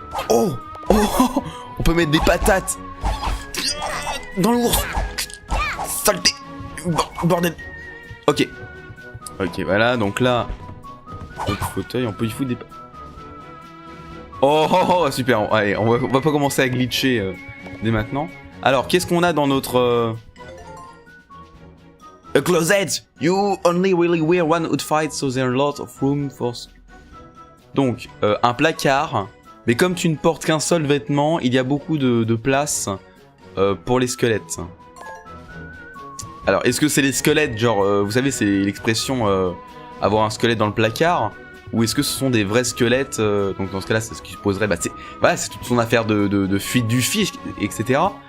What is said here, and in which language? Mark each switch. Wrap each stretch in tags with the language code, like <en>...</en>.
<fr>Oh, on peut mettre des patates dans l'ours. Saleté. Bordel. Ok, voilà, donc là, notre fauteuil, on peut y foutre des... Oh, super, allez, on va pas commencer à glitcher dès maintenant. Alors, qu'est-ce qu'on a dans notre...</fr> <en>A closet! You only really wear one outfit, so there's a lot of room for...</en> <fr>Donc, un placard, mais comme tu ne portes qu'un seul vêtement, il y a beaucoup de place pour les squelettes. Alors, est-ce que c'est les squelettes, genre, vous savez, c'est l'expression avoir un squelette dans le placard, ou est-ce que ce sont des vrais squelettes donc dans ce cas-là, c'est ce qui supposerait, c'est toute son affaire de fuite du fisc, etc.</fr>